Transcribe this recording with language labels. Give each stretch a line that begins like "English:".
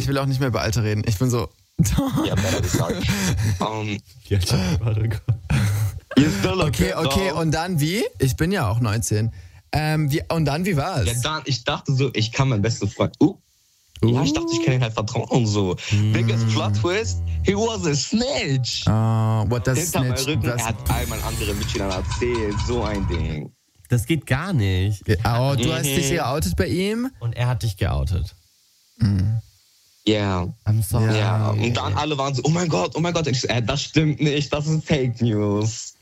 German: Ich will auch nicht mehr über Alter reden. Ich bin so. Ja,
English: better sorry.
German: Ja, warte. Okay, und dann wie? Ich bin ja auch 19. Und dann wie war's? Ja, dann, ich dachte so, ich kann meinen besten Freund. Ja, ich dachte, ich kann ihn halt vertrauen und so.
English: Biggest plot twist, he was a snitch. Oh, what does snitch?
German: Hinter meinem Rücken, er hat all meinen anderen Mitschülern erzählt. So ein Ding. Das geht gar nicht. Oh, du hast dich geoutet bei ihm? Und er hat dich geoutet.
English: Yeah. I'm sorry.
German: Ja, und dann alle waren so, oh mein Gott, das stimmt nicht, das ist Fake News.